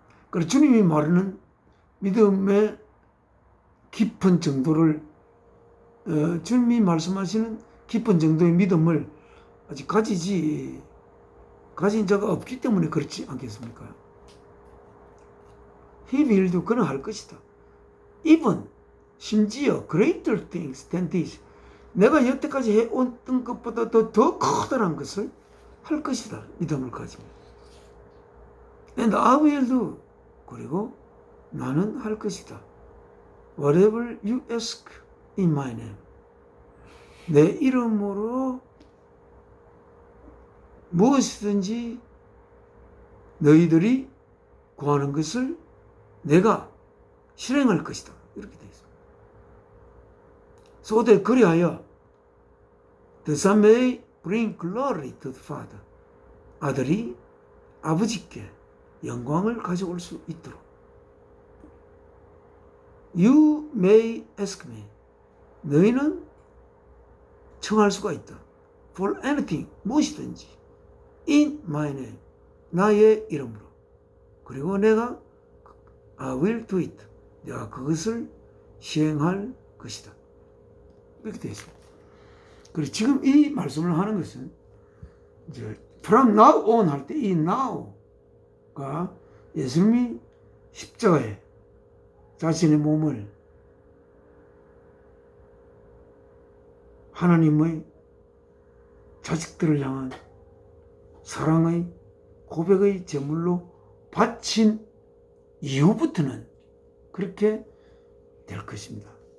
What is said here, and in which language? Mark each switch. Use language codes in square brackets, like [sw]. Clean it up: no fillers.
[ko] 그래서 주님이 말하는 믿음의 깊은 정도를, 주님이 말씀하시는 깊은 정도의 믿음을 아직 가진 자가 없기 때문에 그렇지 않겠습니까? [en] He will do. [ko] 그는 할 것이다. [en] Even, [ko] 심지어 [en] greater things than this. [ko] 내가 여태까지 해온 것보다 더 커다란 것을 할 것이다. 믿음을 가지면. [en] And I will do. [ko] 그리고 나는 할 것이다. [en] Whatever you ask in my name. [ko] 내 이름으로 무엇이든지 너희들이 구하는 것을 내가 실행할 것이다. 이렇게 되어 있습니다. [en] So that [ko] 그리하여 [en] the Son may bring glory to the Father. [ko] 아들이 아버지께 영광을 가져올 수 있도록. [en] You may ask me. [ko] 너희는 청할 수가 있다. [en] For anything, [ko] 무엇이든지. [en] In my name, [ko] 나의 이름으로. 그리고 내가 [en] I will do it. [ko] 내가 그것을 시행할 것이다. 이렇게 되어 있습니다. 그리고 지금 이 말씀을 하는 것은 이제 [en] from now on [ko] 할 때 이 now가 예수님이 십자가에 자신의 몸을 하나님의 자식들을 향한 사랑의 고백의 제물로 바친 이후부터는 그렇게 될 것입니다.